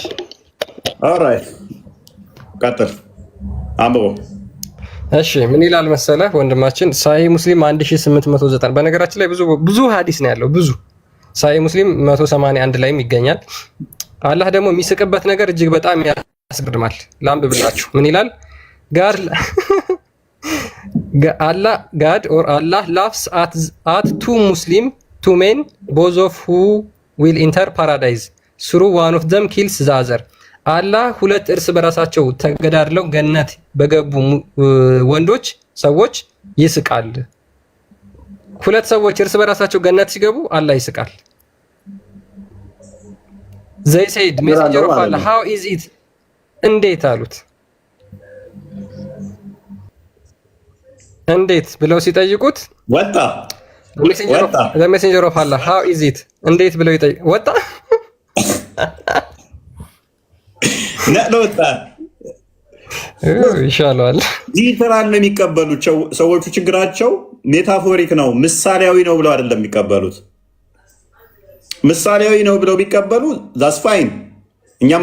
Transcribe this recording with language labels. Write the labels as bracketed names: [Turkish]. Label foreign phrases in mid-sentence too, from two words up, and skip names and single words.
[Amharic] ኦራይት ቀጥል አንብቦ። እሺ ምን ይላል መሰለህ ወንድማችን ሳሂህ ሙስሊም 1890 በነገራችን ላይ ብዙ ሐዲስ ነው ያለው ብዙ ሳሂህ ሙስሊም 181 ላይም ይገኛል። አላህ ደግሞ የሚስቅበት ነገር እጅግ በጣም ያስገርማል። ላንብብላችሁ ምን ይላል? [English] Allah laughs at two men both of who will enter paradise through one of them kills the other. [Amharic] አላህ ሁለት እርስ በራሳቸው ተገዳድለው ገነት በገቡ ወንዶች ሰዎች ይስቃል። ሁለት ሰዎች እርስ በራሳቸው ገነት ሲገቡ አላህ ይስቃል። [English] They said messenger of Allah how is it? [Amharic] እንዴት አሉት። እንዴት ብለው ሲጠይቁት ወጣ። [English] messenger of Allah how is it? [Amharic] እንዴት ብለው ወጣ ነውጣ ይሻላል። ሊተራል ነው የሚቀበሉት ሰዎቹ። ችግራቸው ሜታፎሪክ ነው ምሳሌያዊ ነው ብለው አይደለም የሚቀበሉት። ምሳሌያዊ ነው ብለው ቢቀበሉ [English] that's fine፣ [Amharic] እኛም